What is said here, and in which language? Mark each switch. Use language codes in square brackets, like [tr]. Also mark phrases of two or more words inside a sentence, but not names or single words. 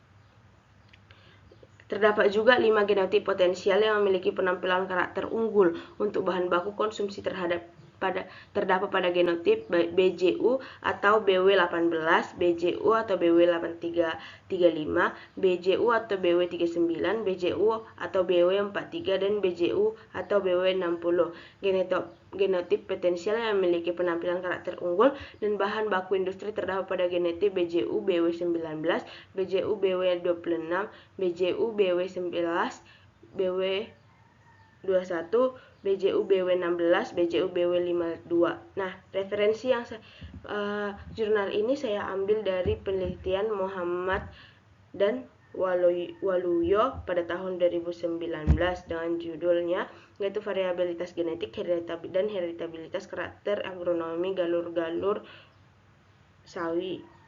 [id] Terdapat juga 5 genotip potensial yang memiliki penampilan karakter unggul untuk bahan baku konsumsi terdapat pada genotip BJU atau BW18, BJU atau BW8335, BJU atau BW39, BJU atau BW43, dan BJU atau BW60. Genotip potensial yang memiliki penampilan karakter unggul dan bahan baku industri terdapat pada genotip BJU BW19, BJU BW26, BJU BW11, BW21, BJU BW16, BJU BW52. Nah, referensi yang jurnal ini saya ambil dari penelitian Muhammad dan Waluyo pada tahun 2019 dengan judulnya yaitu variabilitas genetik dan heritabilitas karakter agronomi galur-galur sawi.